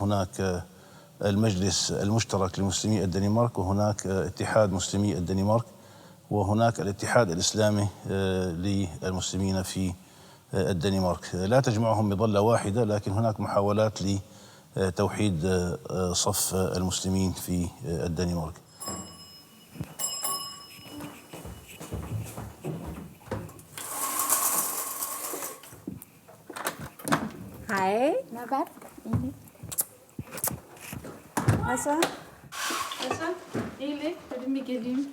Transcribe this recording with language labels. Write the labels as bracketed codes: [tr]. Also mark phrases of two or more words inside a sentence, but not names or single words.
[ar] هناك المجلس المشترك لمسلمي الدنمارك، وهناك اتحاد مسلمي الدنمارك، وهناك الاتحاد الإسلامي للمسلمين في الدنمارك. لا تجمعهم بظلة واحدة، لكن هناك محاولات لتوحيد صف المسلمين في الدنمارك. [tr] Hej. Ne haber? İyi. Nasıl? Nasıl? İyilik. Dedim bir geleyim.